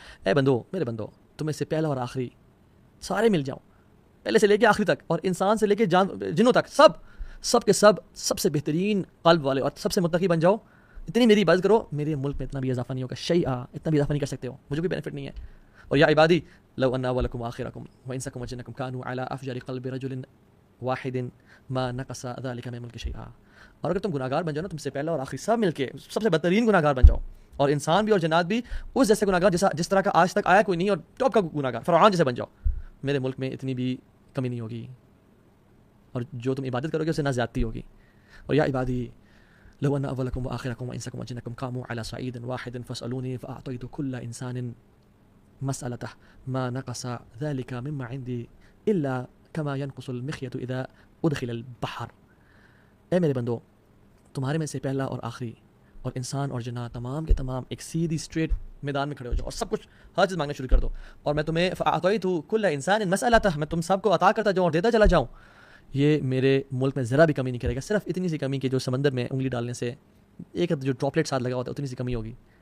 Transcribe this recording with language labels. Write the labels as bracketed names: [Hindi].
[Urdu] اے بندو, میرے بندو, تم میں سے پہلا اور آخری سارے مل جاؤ, پہلے سے لے کے آخری تک, اور انسان سے لے کے جنوں تک, سب کے سب سے بہترین قلب والے اور سب سے متقی بن جاؤ. اتنی میری عبادت کرو, میرے ملک میں اتنا بھی اضافہ نہیں ہوگا. شیئا, اتنا بھی اضافہ نہیں کر سکتے ہو, مجھے کوئی بینیفٹ نہیں ہے. [Arabic] اور یا عبادی لو ان اولکم وآخرکم وانسکم وجنکم كانوا على افجر قلب رجل واحد ما نقص ذلك من ملك شيئا. [Urdu] اور اگر تم گناہگار بن جاؤ نا, تم سے پہلا اور آخری سب مل کے سب سے بہترین گناہگار بن جاؤ, اور انسان بھی اور جنات بھی اس جیسے گناہگار جس طرح کا آج تک آیا کوئی نہیں, اور ٹاپ کا گناہگار فرعون جیسے بن جاؤ, میرے ملک میں اتنی بھی کمی نہیں ہوگی, اور جو تم عبادت کرو گے اسے نہ زیادتی ہوگی. [Arabic] اور یا عبادی لو ان اولکم وآخرکم وانسکم وجنکم قاموا على صعید واحد فاسألونی فاعطیت كل انسان مسألته ما نقص ذلك مما عندي الا كما ينقص المخيط اذا ادخل البحر. [Urdu] اے میرے بندو, تمہارے میں سے پہلا اور آخری اور انسان اور جنات تمام کے تمام ایک سیدھی اسٹریٹ میدان میں کھڑے ہو جاؤ, اور سب کچھ ہر چیز مانگنا شروع کر دو, اور میں تمہیں [Arabic] فاعطیت كل انسان مسألته, [Urdu] میں تم سب کو عطا کرتا جاؤں اور دیتا چلا جاؤں. یہ میرے ملک میں ذرا بھی کمی نہیں کرے گا, صرف اتنی سی کمی کہ جو سمندر میں انگلی ڈالنے سے ایک جو ڈراپلیٹ ساتھ لگا ہوتا ہے اتنی سی کمی ہوگی.